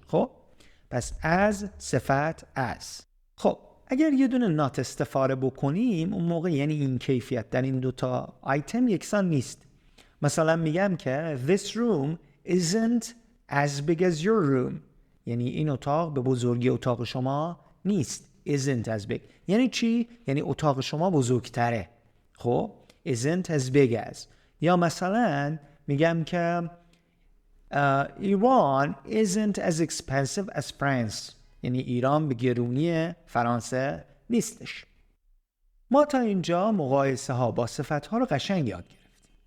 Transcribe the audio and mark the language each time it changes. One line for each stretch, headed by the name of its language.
Persian: خب پس as صفت as. خب اگر یه دونه not استفاده بکنیم اون موقع یعنی این کیفیت در این دوتا آیتم یکسان نیست. مثلا میگم که
English: this room isn't as big as your room،
Persian: یعنی این اتاق به بزرگی اتاق شما نیست. isn't as big یعنی چی؟ یعنی اتاق شما بزرگتره. خب isn't as big as. یا مثلا میگم که
English: Iran isn't as expensive as France،
Persian: یعنی ایران به گرونی فرانسه نیستش. ما تا اینجا مقایسه ها با صفت ها رو قشنگ یاد گرفتیم.